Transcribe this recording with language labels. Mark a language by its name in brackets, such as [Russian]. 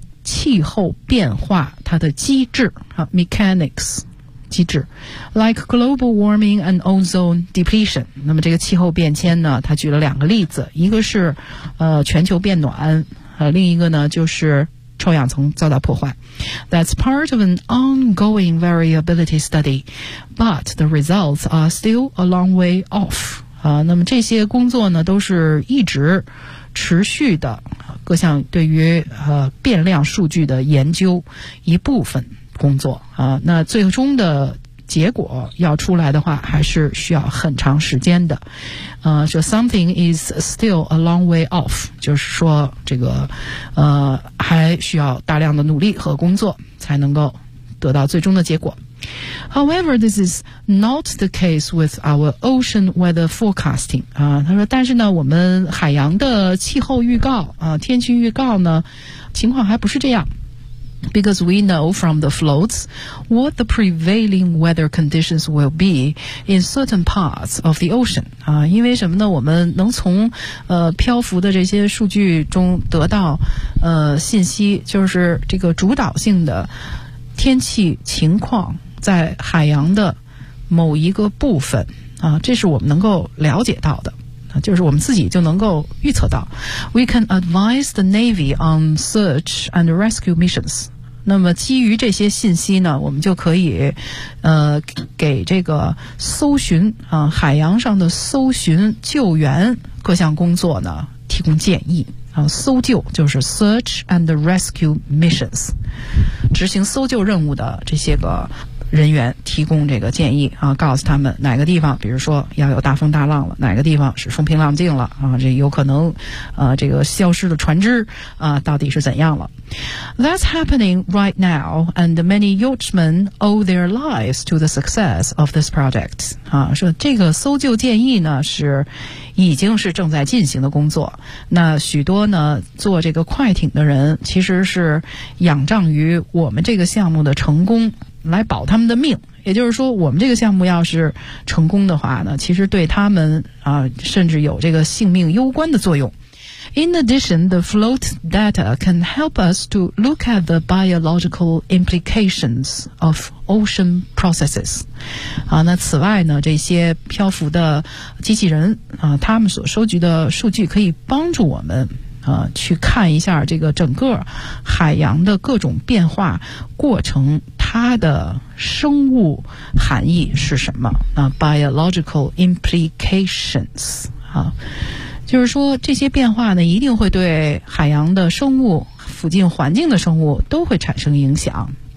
[Chinese] 气候变化它的机制、 [English] mechanics [Chinese] 机制 [English] like global warming and ozone depletion。 [Chinese] 那么这个气候变迁呢，它举了两个例子，一个是全球变暖、另一个呢就是臭氧层遭到破坏。 [English] That's part of an ongoing variability study, but the results are still a long way off. [Chinese] 那么这些工作呢都是一直持续的，各项对于变量数据的研究一部分工作啊、那最终的结果要出来的话还是需要很长时间的。 [English] So something is still a long way off, [Chinese] 就是说这个还需要大量的努力和工作才能够得到最终的结果。 [English] However, this is not the case with our ocean weather forecasting. [Chinese] 他说但是呢我们海洋的气候预告、天气预告呢情况还不是这样。 [English] Because we know from the floats what the prevailing weather conditions will be in certain parts of the ocean. [Chinese] 因为什么呢，我们能从漂浮的这些数据中得到信息，就是这个主导性的天气情况在海洋的某一个部分啊，这是我们能够了解到的，就是我们自己就能够预测到。 [English] We can advise the Navy on search and rescue missions. [Chinese] 那么基于这些信息呢，我们就可以给这个搜寻啊，海洋上的搜寻救援各项工作呢提供建议啊。搜救就是 [English] search and rescue missions, [Chinese] 执行搜救任务的这些个人员提供这个建议啊，告诉他们哪个地方比如说要有大风大浪了，哪个地方是风平浪静了啊，这有可能这个消失的船只啊到底是怎样了。 [English] That's happening right now, and many yachtsmen owe their lives to the success of this project. [Chinese] 啊，说这个搜救建议呢是已经是正在进行的工作，那许多呢做这个快艇的人其实是仰仗于我们这个项目的成功来保他们的命，也就是说我们这个项目要是成功的话呢，其实对他们啊甚至有这个性命攸关的作用。 [English] In addition, the float data can help us to look at the biological implications of ocean processes. [Chinese] 啊，那此外呢，这些漂浮的机器人啊，他们所收集的数据可以帮助我们去看一下这个整个海洋的各种变化过程它的生物含义是什么、 [English] biological implications、 [Chinese] 就是说这些变化呢一定会对海洋的生物附近环境的生物都会产生影响。